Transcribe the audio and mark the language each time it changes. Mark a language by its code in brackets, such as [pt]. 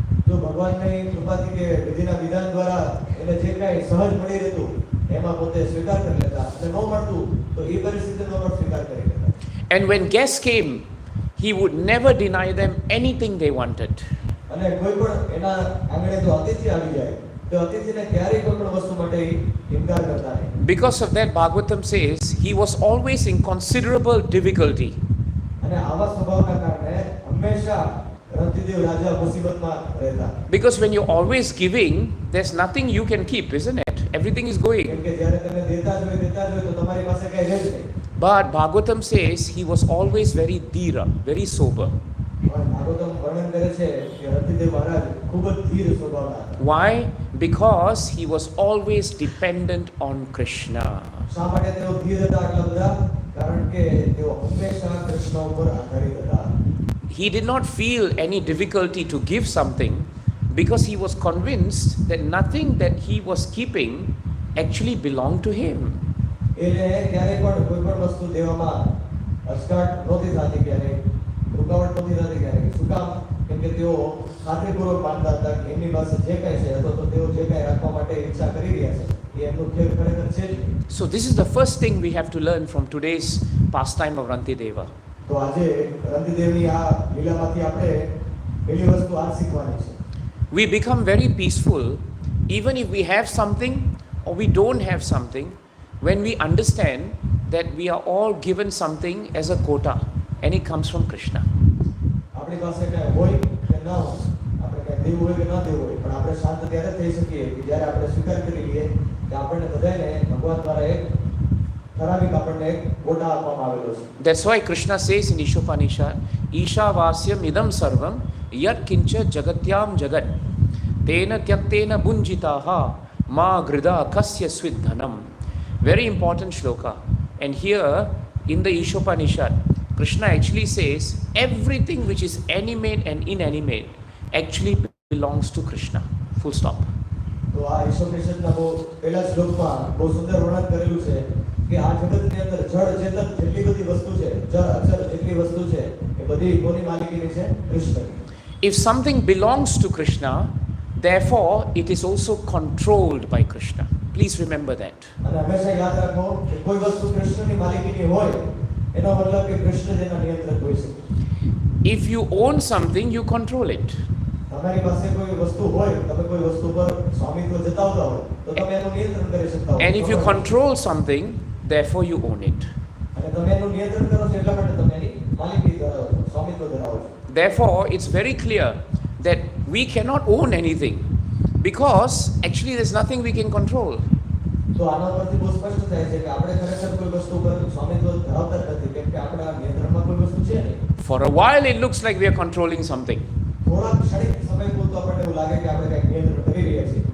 [gu] જો ભગવાનની કૃપાથી કે વિધિના વિધાન દ્વારા એને જે કાંઈ સહજ મળી રહેતું એમાં પોતે સ્વીકાર કરી લેતા અને ન મળતું તો એ પરિસ્થિતિનો પણ સ્વીકાર કરી લેતા. [en] And when guests came, he would never deny them anything they wanted. [gu] અને કોઈ પણ એના આંગણે જો અતિથિ આવી જાય તો અતિથિને ક્યારેય કોઈ પણ વસ્તુ માટે ઇનકાર કરતા નહીં. [en] Because of that, Bhagavatam says he was always in considerable difficulty. [gu] અને આવા સ્વભાવના કારણે હંમેશા રંતિદેવ રાજા મુસીબતમાં રહેતા. [en] Because when you're always giving, there's nothing you can keep, isn't it? Everything is going. [gu] કેમ કે જ્યારે તમે દેતા જ હોય તો તમારી પાસે કાંઈ રહે જ નહીં. [en] But Bhagavatam says he was always very dhira, very sober. [gu] પણ ભાગવતમ વર્ણન કરે છે કે રંતિદેવ મહારાજ ખૂબ જ ધીર સ્વભાવના હતા. [en] Why? Because he was always dependent on Krishna. [gu] શા માટે તેઓ ધીર હતા આટલા બધા? કારણ કે તેઓ હંમેશા કૃષ્ણ ઉપર આધારિત હતા. [en] He did not feel any difficulty to give something because he was convinced that nothing that he was keeping actually belonged to him. [gu] એને ક્યારેય પણ કોઈ પણ વસ્તુ દેવામાં અચકાટ નહોતી થતી, ક્યારેય રૂકાવટ નહોતી થતી, ક્યારેય. શું કામ? કેમ કે તેઓ ખાતરીપૂર્વક માનતા હતા કે એમની પાસે જે કાંઈ છે અથવા તો તેઓ જે કાંઈ રાખવા માટે ઈચ્છા કરી રહ્યા છે એ એમનું ખેલ ખરેખર છે જ. [en] So this is the first thing we have to learn from today's pastime of Rantideva. [gu] તો આજે રંતિદેવની આ લીલામાંથી આપણે પહેલી વસ્તુ આ શીખવાની છે. [en] We become very peaceful even if we have something or we don't have something, when we understand that we are all given something as a quota and it comes from Krishna. [gu] આપણી પાસે કઈ હોય કે ન હોય, આપણે કઈ દેવું હોય કે ન દેવું હોય, પણ આપણે શાંત ત્યારે થઈ શકીએ કે જ્યારે આપણે સ્વીકાર કરી લઈએ કે આપણને બધાને ભગવાન દ્વારા એક ઠરાવિક આપણને એક કોટા આપવામાં આવેલો છે. [en] That's why Krishna says in Ishopanishad, [sa] Ishavasyam idam sarvam yat kincha jagatyam jagat tena tyaktena bunjitaha ma grida kasya svidhanam. [en] Very important shloka. And here in the Ishopanishad, Krishna actually says everything which is animate and inanimate actually belongs to Krishna. Full stop. [gu] તો આ ઈશ્વરનિષદના બહુ પહેલા શ્લોકમાં બહુ સુંદર વર્ણન કરેલું છે કે આ જગતની અંદર જળ ચેતન જેટલી બધી વસ્તુ છે, જળ અચલ જેટલી વસ્તુ છે, એ બધી કોની માલિકીની છે? કૃષ્ણની. [en] If something belongs to Krishna, therefore it is also controlled by Krishna. Please remember that. [gu] અને હંમેશા યાદ રાખો કે કોઈ વસ્તુ કૃષ્ણની માલિકીની હોય એનો મતલબ કે કૃષ્ણ જ એના નિયંત્રક હોઈ શકે. [en] If you own something, you control it. [gu] તમારી પાસે કોઈ વસ્તુ હોય, તમે કોઈ વસ્તુ પર સ્વામિત્વ જતાવતા હોય તો તમે એનું નિયંત્રણ કરી શકતા હો. [en] And if you control something, therefore you own it. [gu] અને તમે એનું નિયંત્રણ કરો છો એટલા માટે તમે એની માલિકી ધરાવો છો, સ્વામિત્વ ધરાવો છો. [en] Therefore, it's very clear that we cannot own anything because actually there's nothing we can control. [gu] તો આના પરથી બહુ સ્પષ્ટ થાય છે કે આપણે ખરેખર કોઈ વસ્તુ પર સ્વામિત્વ ધરાવતા જ નથી, કેમ કે આપણા નિયંત્રણમાં કોઈ વસ્તુ છે નહીં. [en] For a while it looks like we are controlling something. [gu] થોડા ક્ષણિક સમય પૂરતો આપણને એવું લાગે કે આપણે કંઈક નિયંત્રણ કરી રહ્યા છીએ.